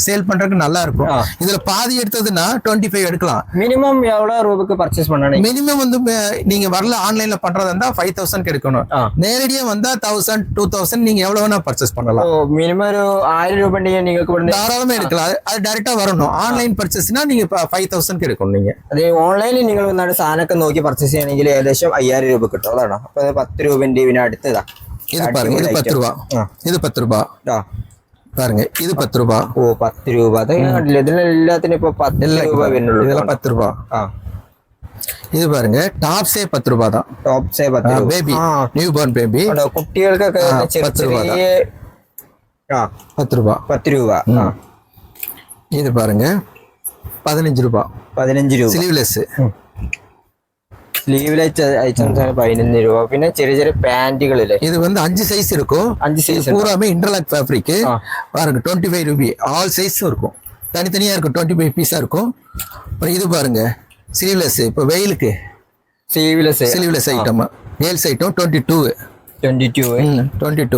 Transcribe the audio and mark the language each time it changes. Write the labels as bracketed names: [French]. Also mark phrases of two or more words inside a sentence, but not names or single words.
[Tamil] சேல் பண்றதுக்கு நல்லா இருக்கும். இதுல பாதி எடுத்ததுன்னா 25 எடுக்கலாம். மினிமம் எவ்வளவு ரூபாய்க்கு பர்ச்சேஸ் பண்ணணும்? மினிமம் வந்து நீங்க வரல ஆன்லைன்ல பண்றதா இருந்தா 5000 எடுக்கணும். நேரடியா வந்தா 1000 2000 நீங்க எவ்வளவு வேணா பர்ச்சேஸ் பண்ணலாம். மினிமம் ஒரு 1000 ரூபாய் நீங்க தாராளமா எடுக்கலாம். அது டைரக்டா வரணும். [English] online purchase [Tamil] நீங்க 5000 എടുക്കണം. நீங்க [Malayalam] അതേ ഓൺലൈനിൽ നിങ്ങൾ വന്നാണ് സാധനമൊക്കെ നോക്കി പർച്ചേസ് ചെയ്യണമെങ്കിൽ ഏകദേശം 5000 രൂപ കിട്ടും. അതാണ്. അപ്പൊ 10 രൂപന്റെ ഇതിന് അടുത്തതാ. [Tamil] இது பாருங்க, இது 10 ரூபாய். இது 10 ரூபாய் பாருங்க. இது 10 ரூபாய். [Malayalam] ഓ, 10 രൂപ. ഇതിനെല്ലാത്തിനും ഇപ്പൊ 10 രൂപ വരുന്നുള്ളൂ. [Tamil] இதெல்லாம் 10 ரூபாய். இது பாருங்க டாப்ஸே 10 ரூபாய் தான். டாப்ஸே 10 ரூபாய். [English] baby new born baby [Malayalam] കുട്ടികൾക്കൊക്കെ [Tamil] 10 ரூபாய் தான். 10 ரூபாய் [Malayalam] 10 രൂപ. [Tamil] இது பாருங்க 15 ரூபாய். [Malayalam] 15 രൂപ. സ്ലീവ്ലെസ് ഐറ്റംസ് 15 രൂപ. പിന്നെ ചെറിയ ചെറിയ പാന്റുകളില്ലേ, [Tamil] இது வந்து 5 சைஸ் இருக்கும். 5 சைஸ் பூராமே [English] interlock fabric. [Tamil] பாருங்க 25 ரூபாய். [English] all size [Tamil] இருக்கும், தனித்தனியா இருக்கும். 25 பீஸா இருக்கும். அப்புறம் இது பாருங்க ஸ்லீவ்லெஸ். இப்போ வெயிலுக்கு [English] sleeveless item, girls item [Tamil] 22.